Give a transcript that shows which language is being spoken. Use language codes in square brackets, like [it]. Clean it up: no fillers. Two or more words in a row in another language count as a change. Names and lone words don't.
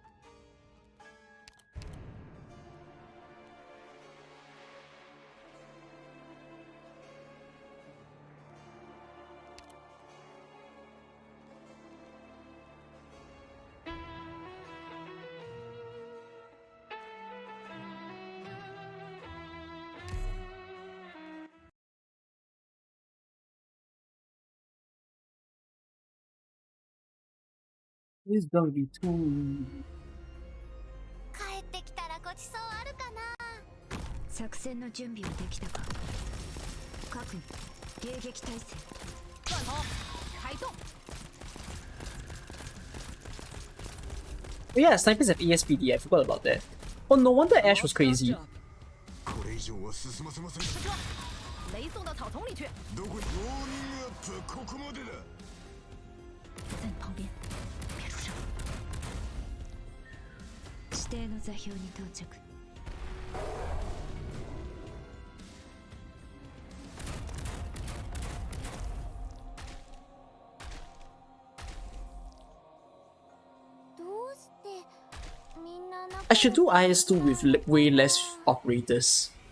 [en] This is gonna be too... [ja] 帰ってきたらごちそうあるかな。作戦の準備はできたか。各迎撃態勢。 [zh] 断头，开动。 [en] Oh yeah, snipers have ESPD, I forgot about that. Oh, no wonder Ash was crazy. [ja] これ以上は進ませません。 [zh] 雷送到草丛里去。 [ja] どこに？ウォーミングアップはここまでだ。 [zh] 在你旁边，别出声。 [ja] 指定の座標に到着。 [en] I should do IS2 with way less operators.